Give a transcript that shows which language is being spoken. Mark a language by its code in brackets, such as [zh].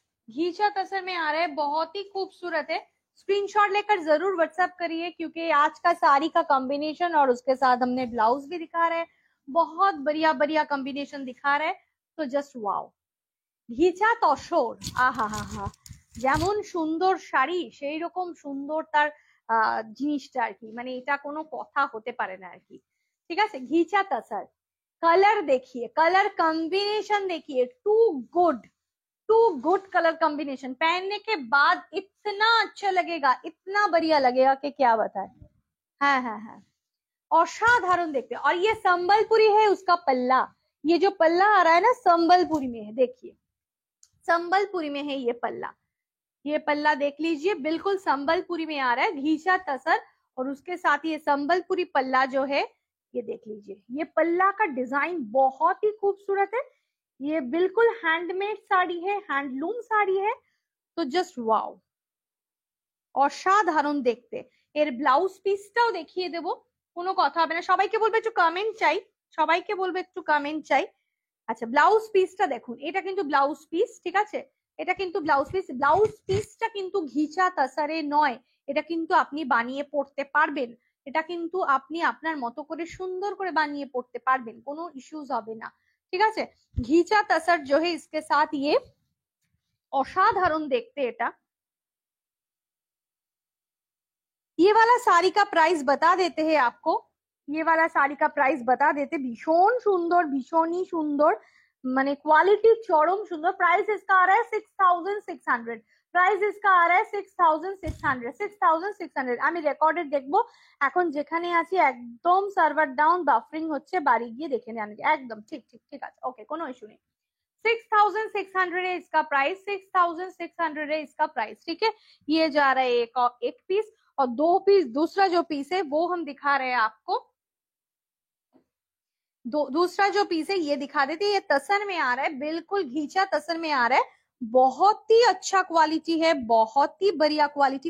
[hi] घीचा तसर में आ रहा है, बहुत ही खूबसूरत है। स्क्रीनशॉट लेकर जरूर व्हाट्सएप करिए, क्योंकि आज का साड़ी का कॉम्बिनेशन और उसके साथ हमने ब्लाउज भी दिखा रहे हैं, बहुत बढ़िया बढ़िया कॉम्बिनेशन दिखा रहे हैं। तो जस्ट वाओ, [bn] ঘিচা তসর, আহা হা হা, যেমন সুন্দর শাড়ি সেই রকম সুন্দর তার জিনিসটা আর কি, মানে এটা কোনো কথা হতে পারে না আর কি। ঠিক আছে, [hi] ঘিচা তসর। कलर देखिए, कलर कॉम्बिनेशन देखिए, to good, to good colour combination. पहनने के बाद इतना अच्छा लगेगा, इतना बढ़िया लगेगा कि क्या बताए। हाँ हाँ हाँ, [bn] असाधारण देखते। [hi] और ये संबलपुरी है उसका पल्ला, ये जो पल्ला आ रहा है ना संबलपुरी में है, देखिए संबलपुरी में है ये पल्ला, ये पल्ला देख लीजिए, बिल्कुल संबलपुरी में आ रहा है, घीचा तसर। और उसके साथ ये संबलपुरी पल्ला जो है, ये देख लीजिए, ये पल्ला का डिजाइन बहुत ही खूबसूरत है। ये बिल्कुल हैंडमेड साड़ी है, हैंडलूम साड़ी है। [bn] तो जस्ट वाओ, অসাধারণ দেখতে। এর ব্লাউজ পিসটাও দেখিয়ে দেবো, কোনো কথা হবে না। সবাইকে বলবে একটু কমেন্ট চাই, সবাইকে বলবে একটু কমেন্ট চাই। আচ্ছা, ব্লাউজ পিসটা দেখুন, এটা কিন্তু ব্লাউজ পিস, ঠিক আছে, এটা কিন্তু ব্লাউজ পিস। ব্লাউজ পিসটা কিন্তু ঘিচা তাসারে নয়, এটা কিন্তু আপনি বানিয়ে পড়তে পারবেন, এটা কিন্তু আপনি আপনার মতো করে সুন্দর করে বানিয়ে পড়তে পারবেন, কোনো ইস্যুজ হবে না, ঠিক আছে। ঘিচা তাসার [hi] जो है इसके साथ ये [bn] অসাধারণ দেখতে এটা। [hi] ये वाला साड़ी का प्राइस बता देते हैं आपको, ये वाला साड़ी का प्राइस बता देते। [bn] ভীষণ সুন্দর, ভীষণই সুন্দর, মানে কোয়ালিটি চরম সুন্দর। [hi] प्राइस इसका आ रहा है 6600, প্রাইস इसका आ रहा है 6600, 6600। [bn] আমি রেকর্ডেড দেখবো, এখন যেখানে আছি একদম সার্ভার ডাউন, বাফারিং হচ্ছে, বাড়ি গিয়ে দেখে নেন একদম। ঠিক ঠিক ঠিক আছে, ওকে, কোনো ইস্যু নেই। [hi] 6600 है इसका प्राइस, 6600 है इसका प्राइस, ठीक है। ये जा रहा है एक पीस, और दो पीस दूसरा जो पीस है वो हम दिखा रहे हैं आपको। दूसरा जो पीस है ये दिखा देते हैं, ये तसर में आ रहा है, बिल्कुल घीचा तसर में आ रहा है, बहुत ही अच्छा क्वालिटी है, बहुत ही बढ़िया क्वालिटी।